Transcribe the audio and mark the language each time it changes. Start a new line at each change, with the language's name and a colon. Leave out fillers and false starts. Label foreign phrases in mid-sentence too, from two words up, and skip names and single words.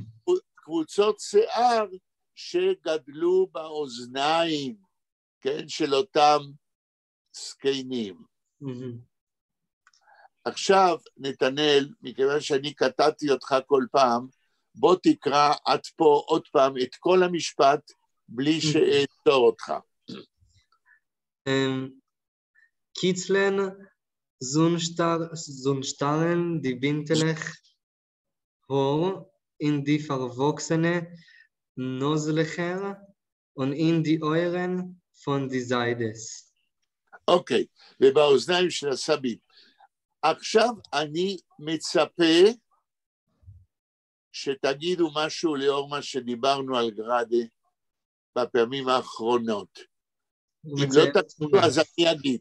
Hebrew: קבוצות שיער שגדלו באוזניים, כן, של אותם זקנים. עכשיו, נתנאל, מכיוון שאני קטעתי אותך כל פעם, בוא תקרא עד פה עוד פעם את כל המשפט, בלי שאעצור אותך.
Yiddish: קיצלן, זונשטרן, די בינטלך, הור, אין די פרווקסנה, נוזלכר, און אין די אויערן פון די זיידעס.
Hebrew: אוקיי, ובאוזניים של הסבים. עכשיו אני מצפה שתגידו משהו לאור מה שדיברנו על גראדה בפעמים האחרונות. אם לא תגידו, אז אני אגיד.